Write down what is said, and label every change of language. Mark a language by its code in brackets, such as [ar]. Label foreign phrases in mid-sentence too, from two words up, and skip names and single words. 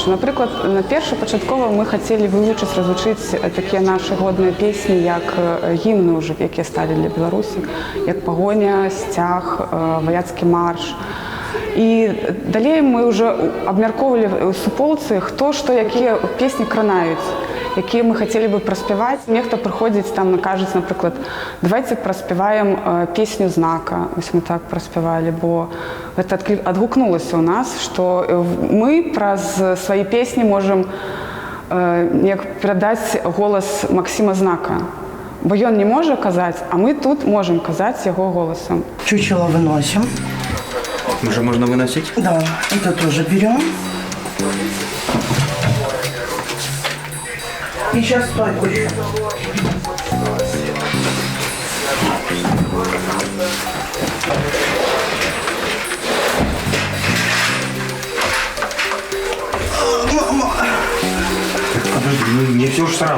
[be] Напрыклад, на першапачаткова мы хацелі вывучыць, разучыць такія нашы годныя песні, як гімны ўжо, якія сталі для Беларусі, як «Пагоня», «Сцяг», «Ваяцкі марш». І далей мы ўжо абмяркоўвалі ў суполцы, хто што, якія песні кранаюць. [uk] які ми хотіли би проспівати. Нехто приходить, там каже, наприклад, давайте проспіваємо пісню «Знака». Ось ми так проспівали, бо це відгукнулося у нас, що ми про свої пісні можемо як передати голос Максима Знака. Бо він не може казати, а ми тут можемо казати його голосом. [ru] Чучело выносим. Уже можно выносить? Да, это тоже берем. И сейчас стойку еще. Подожди, ну не все же сразу.